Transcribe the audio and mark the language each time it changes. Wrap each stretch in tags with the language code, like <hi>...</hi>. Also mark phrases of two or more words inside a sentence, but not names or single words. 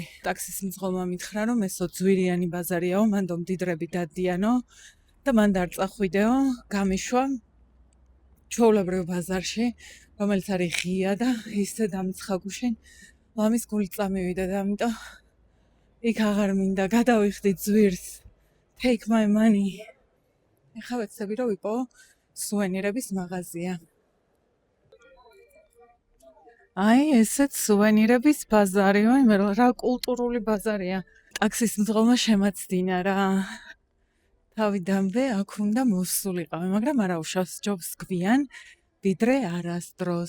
<ka>ტაქსის მძღოლმა მითხრა, რომ ესო ძვირიანი ბაზარიაო, მანდ მდიდრები დადიანო და მან დარწახვიდეო, გამიშვა ჩვეულებრივ ბაზარში, რომელიც არის ღია და ისე დამცხაგუშენ, ლამის გული წამივიდა და ამიტომ იქ აღარ მინდა გადავიხდი ძვირს.</ka> <en>Take my money.</en> <ka>ეხლა ვეცდები რომ ვიპოვო სუვენირების მაღაზია. აი, ესეც სუვენირების ბაზარია, რა კულტურული ბაზარია. ტაქსის მძღოლმა შემაცდინა რა. თავიდანვე აქ უნდა მოსულიყავი, მაგრამ არა უშავს ჯობს გვიან, ვიდრე არასდროს.</ka>